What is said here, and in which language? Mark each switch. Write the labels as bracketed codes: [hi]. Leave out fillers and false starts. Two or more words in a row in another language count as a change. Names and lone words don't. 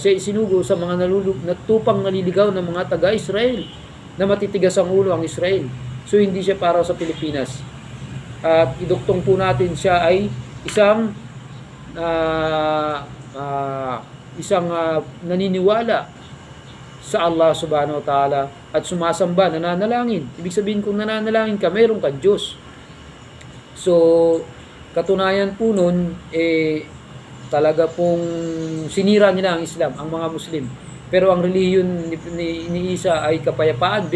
[tl] Siya isinugo sa mga natupang naliligaw ng mga taga-Israel na matitigas ang ulo ang Israel. So hindi siya para sa Pilipinas. At iduktong po natin siya ay isang naniniwala sa [ar] الله سبحانه وتعالى [tl] at sumasamba, nananalangin. Ibig sabihin kung nananalangin ka, mayroon kang Diyos. So, katunayan po nun, talaga pong sinira nila ang Islam, ang mga Muslim. Pero ang relihiyon ni Isa ay kapayapaan.